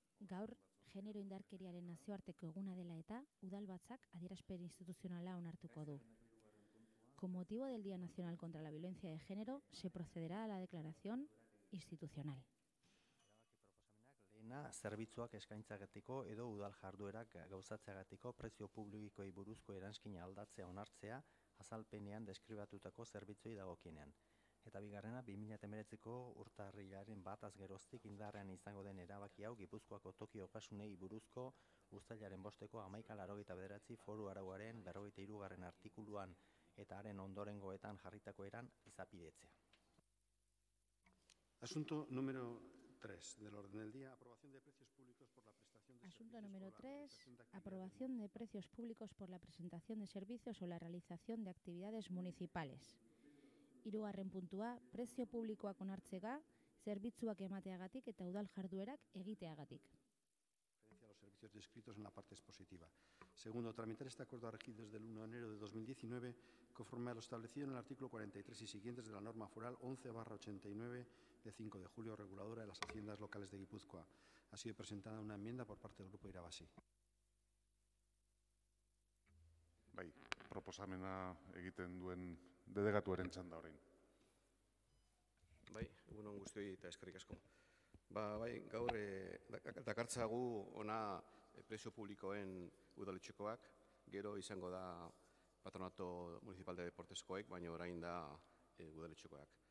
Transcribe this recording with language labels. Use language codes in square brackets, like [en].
[eu] Gaur, genero indarkeriaren nazioarteko eguna dela eta udalbatzak adierazpen instituzionala onartuko du. [es] Con motivo del Día Nacional contra la Violencia de Género, se procederá a la declaración institucional. [eu] Lehena, zerbitzuak eskaintzagatiko edo udal jarduerak gauzatzeagatiko prezio publikoei buruzko eranskina aldatzea onartzea azalpenean deskribatutako zerbitzuei dagokienean. Eta bigarrena, 2019ko urtarrilaren 1 geroztik indarrean izango den erabaki hau Gipuzkoako toki okasunei buruzko uztailaren 5eko 11:89 foru arauaren 43. artikuluan eta haren ondorengoetan jarritako eran izapidetzea. [es] Asunto número 3 del orden del día, aprobación de precios públicos por la prestación de Asunto servicios. número 3, aprobación de precios públicos por la presentación de servicios o la realización de actividades municipales. [eu] Hirugarren puntua, prezio publikoak onartzega, zerbitzuak emateagatik eta udal jarduerak egiteagatik. [es] A los servicios descritos en la parte expositiva. Segundo, tramitar este acuerdo a regir desde el 1 de enero de 2019 conforme a lo establecido en el artículo 43 y siguientes de la norma foral 11/89 de 5 de julio reguladora de las haciendas locales de Guipúzcoa. Ha sido presentada una enmienda por parte del Grupo Irabazi. [eu] Bai, proposamena egiten duen delegatuaren txanda orain. Bai, egunon guztioi eta eskerrik asko. Bai, gaur dakartzagu ona prezio publikoen udaletxekoak, gero izango da Patronato Municipal de Deporteskoek, baina orain da udaletxekoak.